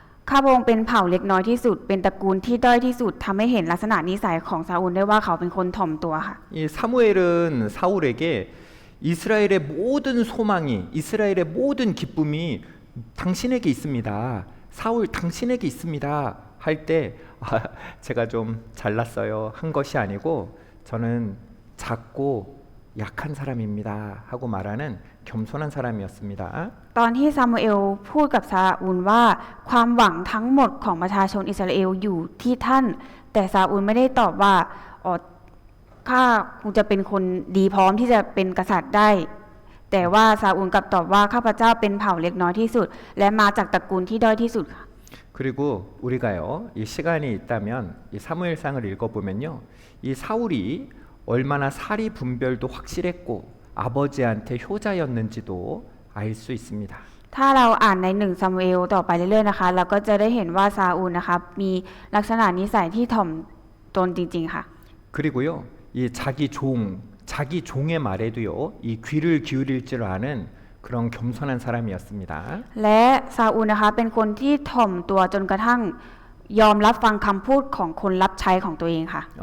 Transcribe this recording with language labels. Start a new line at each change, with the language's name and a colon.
Thai: ข้าพระองค์เป็นเผ่าเล็กน้อยที่สุดเป็นตระกูลที่ด้อยที่สุดทำให้เห็นลักษณะนิสัยของซาอูลได้ว่าเขาเป็นคนถ่อมตัวค่ะ
Korean: 이 사무엘은 사울에게 이스라엘의 모든 소망이 이스라엘의 모든 기쁨이 당신에게 있습니다. 사울 당신에게 있습니다. 할 때 제가 좀 잘났어요 한 것이 아니고 저는 작고 약한 사람입니다 하고 말하는 겸손한 사람이었습니다.
Thai: ตอนที่ซามูเอลพูดกับซาอูลว่าความหวังทั้งหมดของประชาชนอิสราเอลอยู่ที่ท่าน แต่ซาอูลไม่ได้ตอบว่าอ๋อข้าคงจะเป็นคนดีพร้อมที่จะเป็นกษัตริย์ได้ แต่ว่าซาอูลกลับตอบว่าข้าพเจ้าเป็นเผ่าเล็กน้อยที่สุด และมาจากตระกูลที่ด้อยที่สุดค่ะ
Korean: 그리고 우리가요 이 시간이 있다면 이 사무엘상을 읽어보면요 이 사울이 얼마나 사리 분별도 확실했고 아버지한테 효자였는지도 알 수 있습니다.
Thai: ถ้าเราอ่านในหนึ่งซามูเอลต่อไปเรื่อยๆนะคะเราก็จะได้เห็นว่าซาอูลนะคะมีลักษณะนิสัยที่ถ่อมตนจริงๆค่ะ
Korean: 그리고요 이 자기 종의 말에도요 이 귀를 기울일 줄 아는 그런 겸손한 사람이었습니다.
Thai: และซาอูลนะคะเป็นคนที่ถ่อมตัวจนกระทั่งยอมรับฟังคำพูดของคนรับใช้ของตัวเองค่ะ